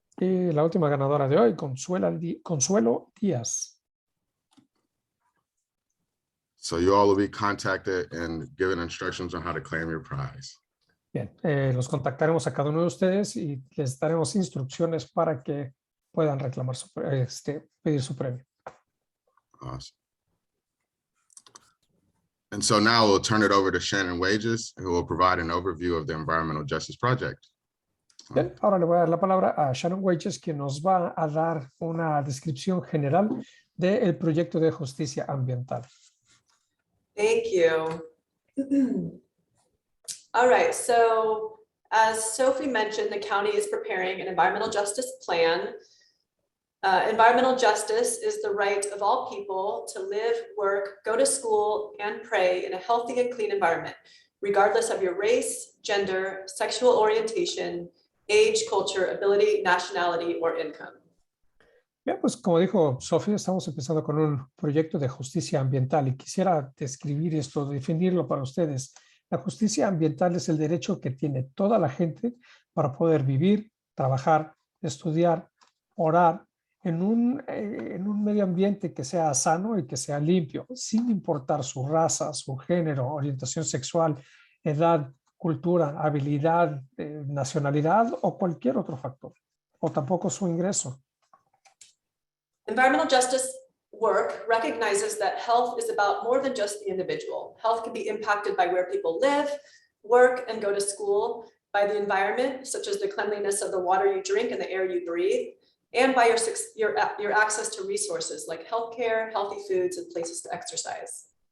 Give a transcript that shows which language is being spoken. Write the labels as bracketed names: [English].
[Spanish] Y la última ganadora de hoy, Consuelo Díaz. [English] So you all will be contacted and given instructions on how to claim your prize. [Spanish] Bien, los contactaremos a cada uno de ustedes y les daremos instrucciones para que puedan reclamar pedir su premio. [English] Awesome. And so now we'll turn it over to Shannon Wages, who will provide an overview of the Environmental Justice Project. [Spanish] Bien, ahora le voy a dar la palabra a Shannon Wages, quien nos va a dar una descripción general del proyecto de justicia ambiental. [English] Thank you. All right, so as Sophie mentioned, the county is preparing an environmental justice plan. Environmental justice is the right of all people to live, work, go to school, and pray in a healthy and clean environment, regardless of your race, gender, sexual orientation, age, culture, ability, nationality, or income. [Spanish] Bien, pues como dijo Sofía, estamos empezando con un proyecto de justicia ambiental y quisiera describir esto, definirlo para ustedes. La justicia ambiental es el derecho que tiene toda la gente para poder vivir, trabajar, estudiar, orar en un medio ambiente que sea sano y que sea limpio, sin importar su raza, su género, orientación sexual, edad, cultura, habilidad, nacionalidad o cualquier otro factor, o tampoco su ingreso. [English] Environmental justice work recognizes that health is about more than just the individual. Health can be impacted by where people live, work, and go to school, by the environment, such as the cleanliness of the water you drink and the air you breathe, and by your access to resources like healthcare, healthy foods, and places to exercise.